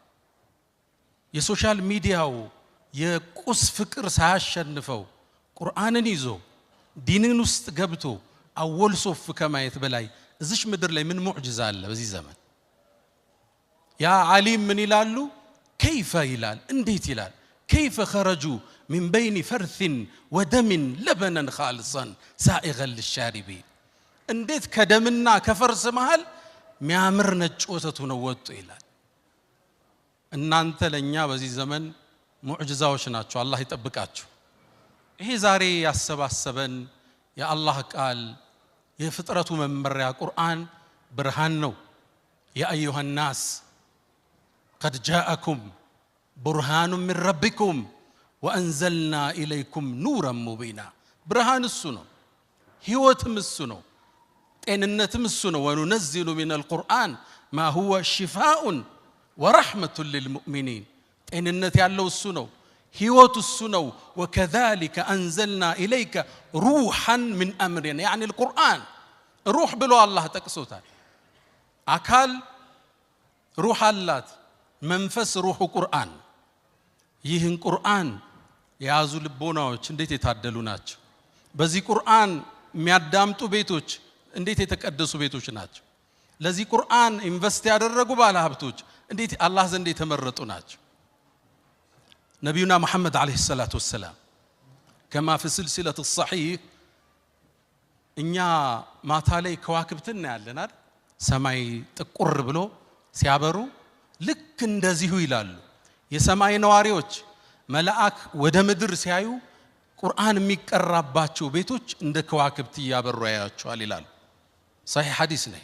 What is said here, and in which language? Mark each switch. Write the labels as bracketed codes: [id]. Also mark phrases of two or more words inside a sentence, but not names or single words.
[am] የሶሻል ሚዲያው የቁስ ፍቅር ሳያሸንፈው ቁርአንን ይዞ ዲንን ውስጥ ገብቶ አወል ሶፍ ከማየት በላይ እዚሽ ምድር ላይ ምን ሙዕጂዛ አለ በዚህ ዘመን ያ ዓሊም ምን ይላሉ كيف ይላል እንዴት ይላል [ar] كيف خرجوا من بين فرث ودم لبنا خالصا سائغا للشاربين [am] እንዴት ከደምና ከፈርስ መሃል ሚያምር ነጭ ወተቱ ነው ወጡ ይላል እናንተ ለኛ በዚህ ዘመን ሙዕጂዛዎች ናችሁ አላህ ይጠብቃችሁ ይሄ ዛሬ ያሰባሰበን የአላህ ቃል የፍጥረቱ መመሪያ ቁርአን ብርሃን ነው [ar] يا أيها الناس قد جاءكم برهان من ربكم وأنزلنا إليكم نورا مبينا برهان السنة هيوتم السنة [am] ጤንነትም እሱ ነው [ar] وننزل من القرآن ما هو شفاء ورحمة للمؤمنين [am] ጤንነት ያለው እሱ ነው ህይወት እሱ ነው [ar] وكذلك أنزلنا إليك روحا من أمرنا يعني القرآن روح [am] ብሎ አላህ ጠቅሶታል አካል روح አላት መንፈስ روح ቁርአን ይህን ቁርአን ያዙ ልቦናዎች እንዴት የታደሉ ናቸው በዚህ ቁርአን የሚያዳምጡ ቤቶች እንዴት የተቀደሱ ቤቶች ናቸው ለዚህ ቁርአን ኢንቨስት ያደረጉ ባለሀብቶች እንዴት አላህ ዘንድ የተመረጡ ናቸው ነብዩና መሐመድ [ar] عليه الصلاة والسلام كما في سلسلة الصحيح [am] እኛ ማታ ላይ ከዋክብትን ያለን አይደል ሰማይ ጥቁር ብሎ ሲያበሩ ልክ እንደዚሁ ይላሉ የሰማይ ነዋሪዎች መላእክ ወደ ምድር ሲያዩ ቁርአን የሚቀራባቸው ቤቶች እንደ ከዋክብት ያበሩ ያያቸዋል ይላሉ صحيح ሐዲስ ነው